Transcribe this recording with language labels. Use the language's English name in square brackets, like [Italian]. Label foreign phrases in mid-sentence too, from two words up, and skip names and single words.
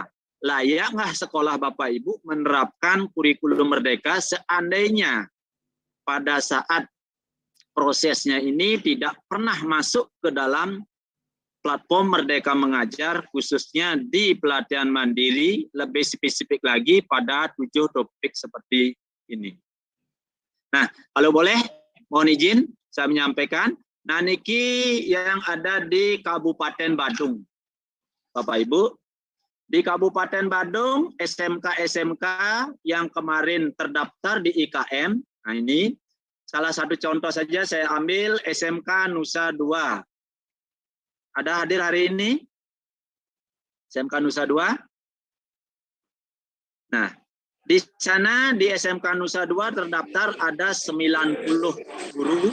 [Indonesian] Layak nggak sekolah Bapak Ibu menerapkan kurikulum merdeka seandainya pada saat prosesnya ini tidak pernah masuk ke dalam platform Merdeka Mengajar, khususnya di pelatihan mandiri, lebih spesifik lagi pada 7 topik seperti ini. Nah, kalau boleh, mohon izin saya menyampaikan. Nah, niki yang ada di Kabupaten Badung, Bapak Ibu. Di Kabupaten Badung, SMK-SMK yang kemarin terdaftar di IKM, nah ini salah satu contoh saja saya ambil SMK Nusa 2. Ada hadir hari ini? SMK Nusa 2? Nah, di sana di SMK Nusa 2 terdaftar ada 90 guru.